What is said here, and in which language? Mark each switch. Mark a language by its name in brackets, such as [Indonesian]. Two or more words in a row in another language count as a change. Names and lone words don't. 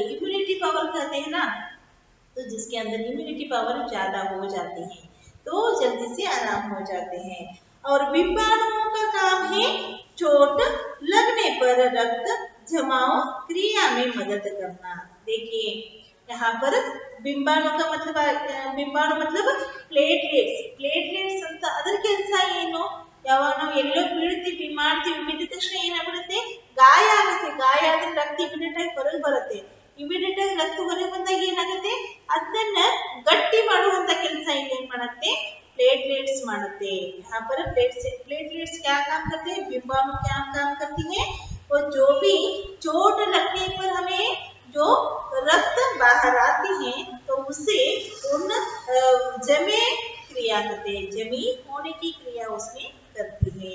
[English] immunity power [Hindi] कहते हैं ना, तो जिसके अंदर [English] immunity power [Hindi] ज्यादा हो जाती है तो जल्दी से आराम हो जाते हैं। और बिंबाणुओं का काम है चोट लगने पर रक्त जमाव क्रिया में मदद करना। देखिए यहाँ पर बिंबाणु का मतलब बिंबाणु मतलब प्लेटलेट्स। [Kannada] प्लेटलेट्स ಅಂತ ಅದರ ಕೆಲಸ ಏನು, ಯಾವಾಗ ನಾವು ಎಲ್ಲೋ ಬೀಳ್ತೀವಿ ಮಾಡ್ತೀವಿ ಬಿದ್ದ ತಕ್ಷಣ ಏನಾಗ್ಬಿಡುತ್ತೆ, ಗಾಯ ಆಗುತ್ತೆ, ಗಾಯ ಆದ್ರೆ ರಕ್ತ ಇಮಿಡಿಯೇಟ್ ಆಗಿ ಹೊರಗೆ ಬರುತ್ತೆ, ಇಮಿಡಿಯೇಟ್ ಆಗಿ ರಕ್ತ ಹೊರಗೆ ಬಂದಾಗ ಏನಾಗುತ್ತೆ, ಅದನ್ನ ಗಟ್ಟಿ ಮಾಡುವಂತ ಕೆಲಸ ಏನ್ ಮಾಡುತ್ತೆ, [Hindi] प्लेटलेट्स मानते हैं। यहाँ पर प्लेटलेट्स क्या काम करते हैं, बिंबाणु क्या काम करती है, और जो भी चोट लगने पर हमें जो रक्त बाहर आती है तो उससे उन जमे क्रिया करते हैं, जमी होने की क्रिया उसमें करती है।